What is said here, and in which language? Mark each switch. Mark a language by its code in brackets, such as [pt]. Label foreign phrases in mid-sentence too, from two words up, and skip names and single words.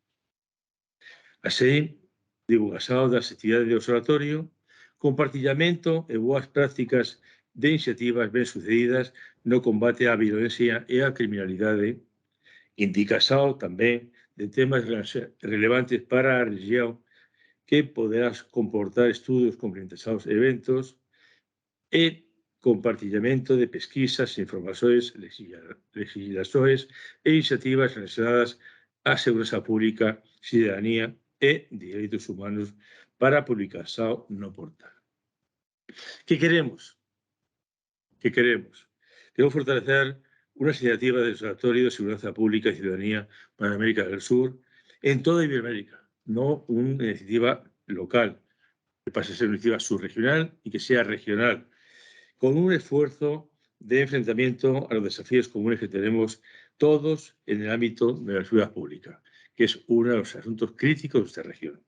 [gl] Así, divulgación das actividades do observatorio, compartillamento e boas prácticas de iniciativas ben sucedidas no combate á violencia e á criminalidade, indicación tamén de temas relevantes para a región que poderán comportar estudos complementarios e eventos [pt] e compartillamento de pesquisas, informações, legislações e iniciativas relacionadas á segurança pública, cidadanía e direitos humanos para a publicación no portal. [es] ¿Qué queremos? ¿Qué queremos? Queremos fortalecer una iniciativa de observatorio de seguridad pública y ciudadanía para América del Sur en toda Iberoamérica, no una iniciativa local, que pase a ser una iniciativa subregional y que sea regional, con un esfuerzo de enfrentamiento a los desafíos comunes que tenemos todos en el ámbito de la seguridad pública, que es uno de los asuntos críticos de esta región.